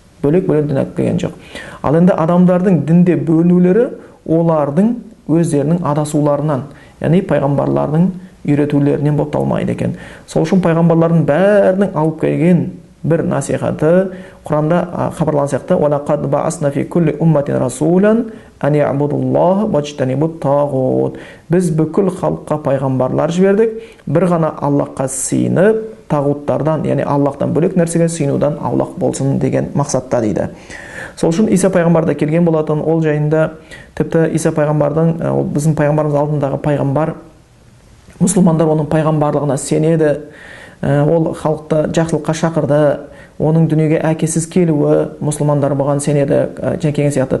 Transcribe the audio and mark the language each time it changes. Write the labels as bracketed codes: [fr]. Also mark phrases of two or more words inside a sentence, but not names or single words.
[kk] Бөлек-бөлек дін келген жоқ. Ал енді адамдардың дінде бөлінулері олардың өздерінің адасуларынан, яғни пайғамбарлардың үйретулерінен болып талмайды екен. Сол үшін пайғамбарлардың бәрінің алып келген бір насихаты Құранда хабарланған сияқты, [ar] «ولقد بعثنا في كل أمة رسولا أن اعبدوا الله واجتنبوا الطاغوت». [kk] Біз бүкіл халыққа пайғамбарлар жібердік, бір ғана Аллахқа сыйынып, тағуттардан, яғни Аллахтан бөлек нәрсеге сыйынудан аулақ болсын деген мақсатта дейді. Сол үшін Иса пайғамбар да келген болатын. Ол жайында тіпті Иса пайғамбардың, ол біздің пайғамбарымыз алдындағы пайғамбар, мұсылмандар оның пайғамбарлығына сенеді, ол халықты жақсылыққа шақырды, оның дүниеге әкесіз келуі, мұсылмандар бұған сенеді деген сияқты.